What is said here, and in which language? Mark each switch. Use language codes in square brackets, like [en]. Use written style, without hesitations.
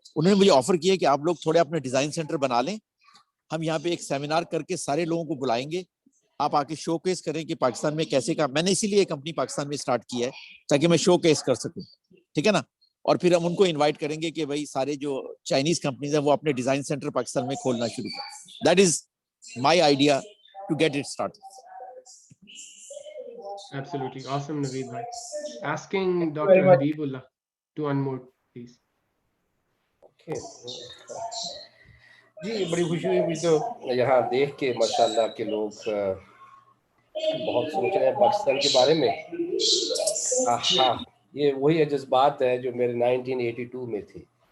[ur] انہوں نے مجھے آفر کیا کہ آپ لوگ تھوڑے اپنے ڈیزائن سینٹر بنا لیں, ہم یہاں پہ ایک سیمینار کر کے سارے لوگوں کو بلائیں گے, آپ آ کے شو کیس کریں کہ پاکستان میں کیسے کام. میں نے اسی لیے یہ کمپنی پاکستان میں اسٹارٹ کی ہے تاکہ میں شو کیس کر سکوں. ٹھیک ہے نا. اور پھر ہم ان کو انوائٹ کریں گے کہ بھائی سارے جو چائنیز کمپنیز ہیں وہ اپنے ڈیزائن سینٹر پاکستان میں کھولنا شروع کریں. [en] That is my idea to get it start. Absolutely awesome, Naveed bhai. Asking Thank you Dr. very much. Habibullah to unmute, please. Okay. [ur] جی بڑی خوشی ہوئی مجھے تو یہاں دیکھ کے ماشاءاللہ کہ لوگ بہت سوچ رہے ہیں پاکستان کے بارے میں. ہاں یہ وہی جذبات ہے جو میرے 1982 میں تھی.